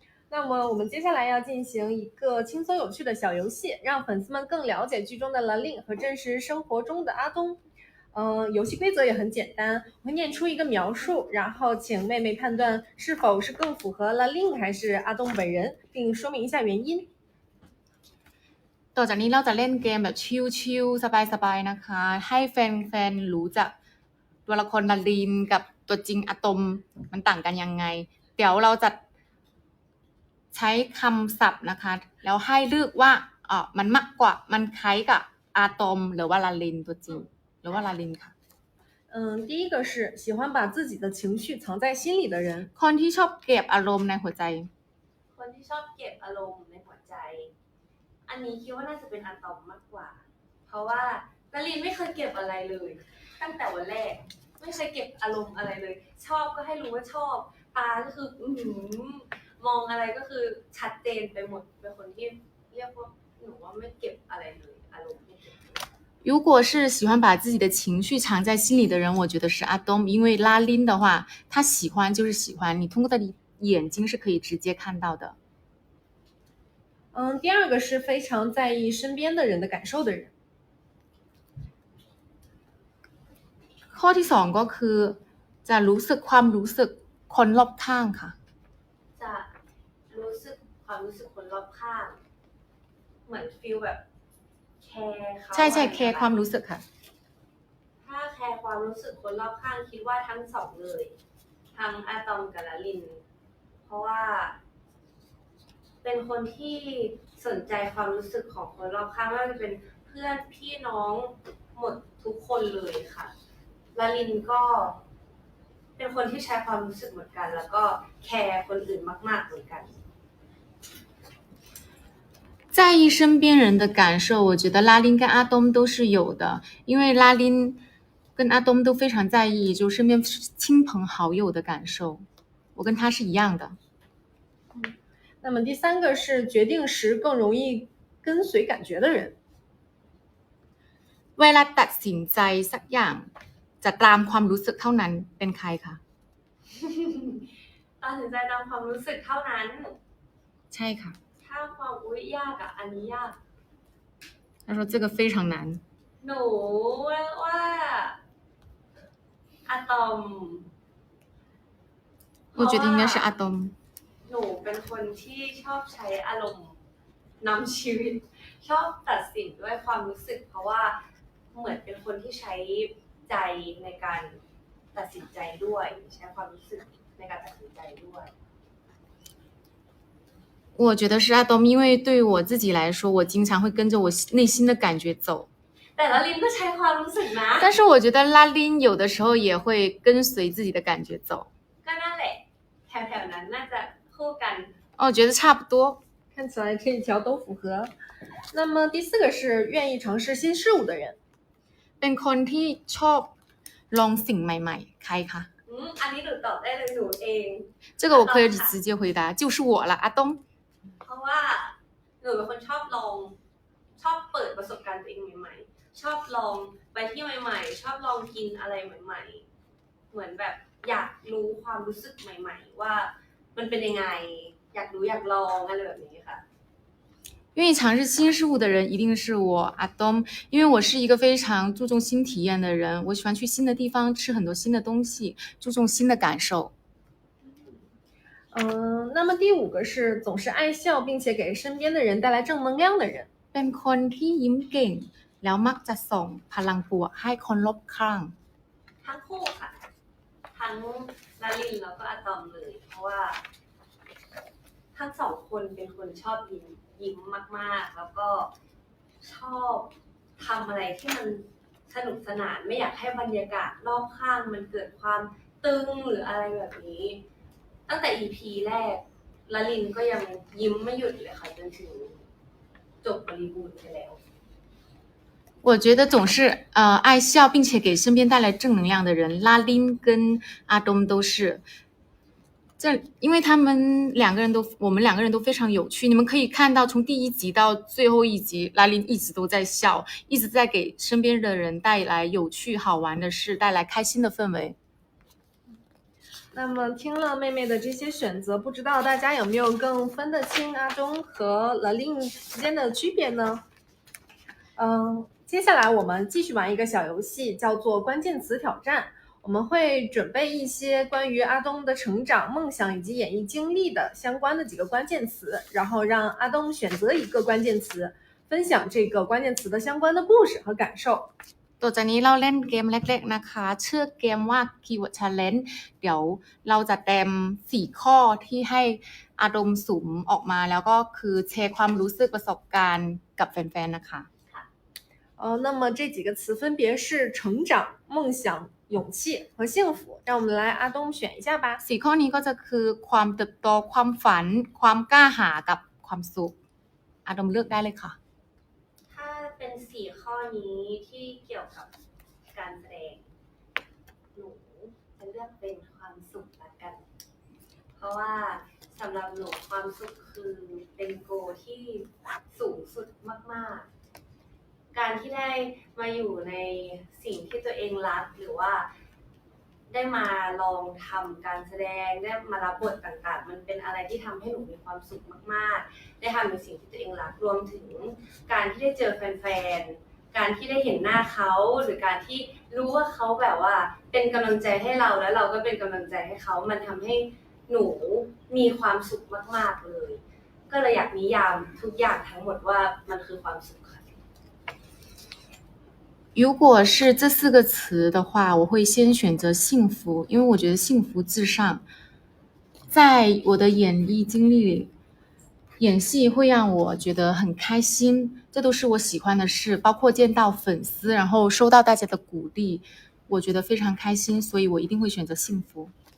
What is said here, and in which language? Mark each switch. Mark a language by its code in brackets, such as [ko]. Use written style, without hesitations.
[zh] 那么我们接下来要进行一个轻松有趣的小游戏，让粉丝们更了解剧中的Lalin和真实生活中的阿东。游戏规则也很简单，我会念出一个描述，然后请妹妹判断是否是更符合Lalin还是阿东本人，并说明一下原因。 [th] ต่อจากนี้เราจะเล่นเกมแบบชิลๆสบายๆนะคะให้แฟนๆรู้จักตัวละครลาลินกับตัวจริงอะตอมมันต่างกันยังไงเดี๋ยวเราจะใช้คำศัพท์นะคะแล้วให้เลือกว่ามันมากกว่ามันคล้ายกับอะตอมหรือว่าลาลินตัวจริงหรือว่าลาลินค่ะ [zh] 第一个是喜欢把自己的情绪藏在心里的人， [th] คนที่ชอบเก็บอารมณ์ในหัวใจ คนที่ชอบเก็บอารมณ์ในหัวใจอันนี้คิดว่าน่าจะเป็นอะตอมมากกว่าเพราะว่านารินไม่เคยเก็บอะไรเลยตั้งแต่วันแรกไม่เคยเก็บอารมณ์อะไรเลยชอบก็ให้รู้ว่าชอบตาก็คือมองอะไรก็คือชัดเจนไปหมดเป็นคนที่เรียกว่าหนูว่าไม่เก็บอะไรเลยอารมณ์ไม่เก็บ [zh] 如果是喜欢把自己的情绪藏在心里的人我觉得是阿东因为拉琳的话他喜欢就是喜欢你通过他的眼睛是可以直接看到的第二个是非常在意身边的人的感受的人。 [th] ข้อที่สองก็คือจะรู้สึกความรู้สึกคนรอบข้างค่ะ จะรู้สึกความรู้สึกคนรอบข้างเหมือนฟีลแบบแคร์เขา ใช่แคร์ความรู้สึกค่ะ ถ้าแคร์ความรู้สึกคนรอบข้างคิดว่าทั้งสองเลยทั้งอะตอมกับลาลินเพราะว่าเป็นคนที่สนใจความรู้สึกของคนรอบข้างไม่ว่าจะเป็นเพื่อนพี่น้องหมดทุกคนเลยค่ะลาลินก็เป็นคนที่ใช้ความรู้สึกเหมือนกันแล้วก็แคร์คนอื่นมากๆเหมือนกัน [zh] 在意身边人的感受我觉得拉琳跟阿东都是有的因为拉琳跟阿东都非常在意就身边亲朋好友的感受我跟他是一样的那么第三个是决定时更容易跟随感觉的人 [th] เวลาตัดสินใจสักอย่างจะตามความรู้สึกเท่านั้นเป็นใครคะ ตัดสินใจตามความรู้สึกเท่านั้น ใช่ค่ะ ถ้าความยากอันนี้ยาก [zh] 他说这个非常难 [th] หนูว่าอะตอม [zh] 我觉得应该是阿东 [th] หนูเป็นคนที่ชอบใช้อารมณ์นำชีวิตชอบตัดสินด้วยความรู้สึกเพราะว่าเหมือนเป็นคนที่ใช้ใจในการตัดสินใจด้วยใช้ความรู้สึกในการตัดสินใจด้วย [zh] 我觉得是阿东因为对我自己来说我经常会跟着我内心的感觉走 [th] แต่ละลินก็ใช้ความรู้สึกนะ [zh] 但是我觉得拉琳有的时候也会跟随自己的感觉走 [th] ก็นั่นแหละแถวๆนั้นน่าจะคู่กัน [zh] 我觉得差不多看起来这一条都符合那么第四个是愿意尝试新事物的人 [th] เป็นคนที่ชอบลองสิ่งใหม่ๆใครคะ อันนี้หนูตอบได้เลยหนูเอง [zh] 这个我可以直接回答就是我了阿东 [th] เพราะว่าหนูเป็นคนชอบลองชอบเปิดประสบการณ์ตัวเองใหม่ๆชอบลองไปที่ใหม่ๆชอบลองกินอะไรใหม่ๆเหมือนแบบอยากรู้ความรู้สึกใหม่ๆว่ามันเป็นยังไงอยากรู้อยากลองอะไรแบบนี้ค่ะ [zh] 愿意尝试新事物的人一定是我阿东因为我是一个非常注重新体验的人我喜欢去新的地方吃很多新的东西注重新的感受那么第5个是总是爱笑并且给身边的人带来正能量的人。 [th] เป็นคนที่ยิ้มเก่งแล้วมักจะส่งพลังบวกให้คนรอบข้าง ทั้งคู่ค่ะ ทั้งละลินแล้วก็อะตอมเลย เพราะว่าทั้งสองคนเป็นคนชอบยิ้มมากๆ แล้วก็ชอบทำอะไรที่มันสนุกสนานไม่อยากให้บรรยากาศรอบข้างมันเกิดความตึงหรืออะไรแบบนี้ ตั้งแต่ EP แรกละลินก็ยังยิ้มไม่หยุดเลยค่ะจนถึงจบบริบูรณ์ไปแล้ว [zh] 我觉得总是爱笑并且给身边带来正能量的人，拉琳跟阿东都是。因为我们两个人都非常有趣，你们可以看到从第1集到最后一集，拉琳一直都在笑，一直在给身边的人带来有趣好玩的事，带来开心的氛围。那么听了妹妹的这些选择，不知道大家有没有更分得清阿东和La Lin之间的区别呢？接下来我们继续玩一个小游戏，叫做关键词挑战。我们会准备一些关于阿东的成长、梦想以及演艺经历的相关的几个关键词，然后让阿东选择一个关键词，分享这个关键词的相关的故事和感受。 [th] ต่อจากนี้เราเล่นเกมเล็กๆนะคะชื่อเกมว่า [en] Keyword Challenge [th] เดี๋ยวเราจะเต็ม4ข้อที่ให้อาดมสุ่มออกมาแล้วก็คือแชร์ความรู้สึกประสบการณ์กับแฟนๆนะคะ [zh] 那么这几个词分别是成长、梦想、勇气和幸福，让我们来阿东选一下吧。 [th] 4ข้อนี้ก็จะคือความเติบโตความฝันความกล้าหาญกับความสุขอาดมเลือกได้เลยค่ะ ถ้าเป็น4ข้อนี้ที่เกี่ยวกับการแสดงหนูจะเลือกเป็นความสุขละกัน เพราะว่าสำหรับหนูความสุขคือเป็นโกที่สูงสุดมากๆการที่ได้มาอยู่ในสิ่งที่ตัวเองรักหรือว่า ได้มาลองทำการแสดงได้มารับบทต่างๆมันเป็นอะไรที่ทำให้หนูมีความสุขมากๆได้ทำในสิ่งที่ตัวเองรักรวมถึงการที่ได้เจอแฟนๆการที่ได้เห็นหน้าเขาหรือการที่รู้ว่าเขาแบบว่าเป็นกำลังใจให้เราแล้วเราก็เป็นกำลังใจให้เขามันทำให้หนูมีความสุขมากๆเลยก็เลยอยากนิยามทุกอย่างทั้งหมดว่ามันคือความสุข [zh] 如果是这4个词的话，我会先选择幸福，因为我觉得幸福至上。在我的演艺经历里，演戏会让我觉得很开心，这都是我喜欢的事，包括见到粉丝，然后收到大家的鼓励，我觉得非常开心，所以我一定会选择幸福。